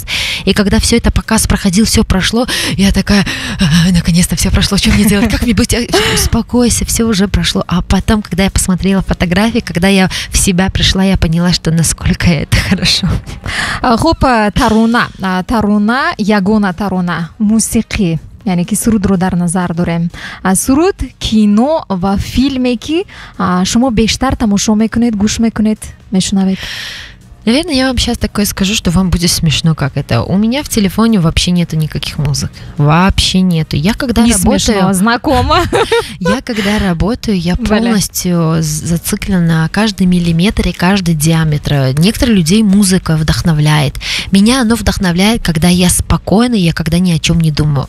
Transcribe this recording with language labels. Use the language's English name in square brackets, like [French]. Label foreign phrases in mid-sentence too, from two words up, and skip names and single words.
[Russian] И когда все это показ проходил, все прошло, я такая, наконец-то все прошло, что мне делать, как мне быть, успокойся, все уже прошло. А потом, когда я посмотрела фотографии, когда я в себя пришла, я поняла, что насколько это хорошо. [Persian] خب ترانه یگانه ترانه موسیقی یعنی که سرود رو در نظر داریم. سرود، کینو و فیلمی که شما بیشتر تماشا میکنید، گوش میکنید، میشنوید؟ [Russian] Наверное, я вам сейчас такое скажу, что вам будет смешно, как это. У меня в телефоне вообще нету никаких музык. Вообще нету. Я когда Не работаю... смешно, знакомо. Я когда работаю, я полностью зациклена на каждый миллиметр и каждый диаметр. Некоторых людей музыка вдохновляет. Меня оно вдохновляет, когда я спокойна, я когда ни о чем не думаю.